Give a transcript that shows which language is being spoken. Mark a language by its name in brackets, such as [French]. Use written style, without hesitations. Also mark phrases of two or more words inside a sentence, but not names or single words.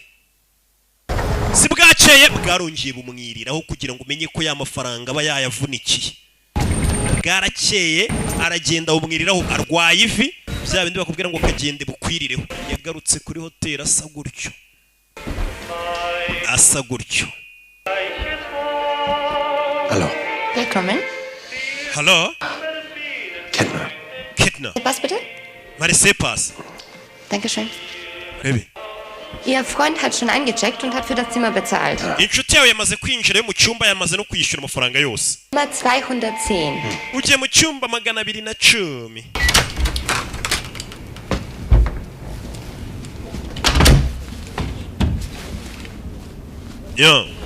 [Kinyarwanda] Si bwakeye bwarongeye bumwiriraho kugira ngo umenye ko ya mafaranga aba yayavunikiye. Bwarakeye aragenda bumwiriraho arwaye ivi. Bya bindi bakubwira ngo kagende bukwirireho. Yagarutse kuri hoteli asa gutyo. Asa gutyo. [German] Hallo. Willkommen. Hallo? Kettner. Kettner. Was bitte? Marisepas. Dankeschön. [Kinyarwanda] Rebe. [German] Ihr Freund hat schon eingecheckt und hat für das Zimmer bezahlt. [Kinyarwanda] Inshuti yawe yamaze kwinjira mu cyumba yamaze no kwishyura amafaranga yose. [German] Zimmer 210. [Kinyarwanda] Ugiye mu cyumba 210. Yo.